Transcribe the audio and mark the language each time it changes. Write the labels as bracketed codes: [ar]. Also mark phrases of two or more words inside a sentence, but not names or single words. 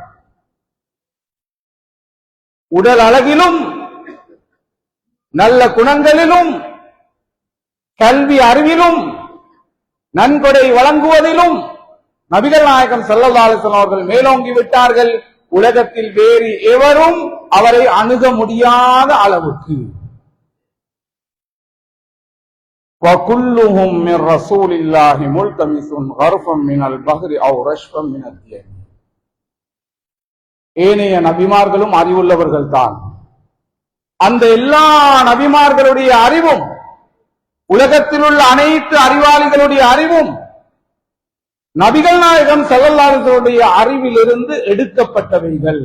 [ta] உடல் அழகிலும், நல்ல குணங்களிலும், கல்வி அறிவிலும், நன்கொடை வழங்குவதிலும் நபிகள் நாயகம் [ar] صلى الله عليه وسلم [ta] அவர்கள் மேலோங்கி விட்டார்கள். உலகத்தில் வேறு எவரும் அவரை அணுக முடியாத அளவுக்கு. [ar] وَكُلُّهُمْ مِنْ رَسُولِ اللَّهِ مُلْتَمِسٌ غَرْفًا مِنَ الْبَحْرِ أَوْ رَشْفًا مِنَ الدِّيَمِ. [ta] ஏனைய நபிமார்களும் அறிவுள்ளவர்கள் தான். அந்த எல்லா நபிமார்களுடைய அறிவும், உலகத்தில் உள்ள அனைத்து அறிவாளிகளுடைய அறிவும் நபிகள் நாயகம் [ar] صلى الله عليه وسلم [ta] அறிவிலிருந்து எடுக்கப்பட்டவைகள்.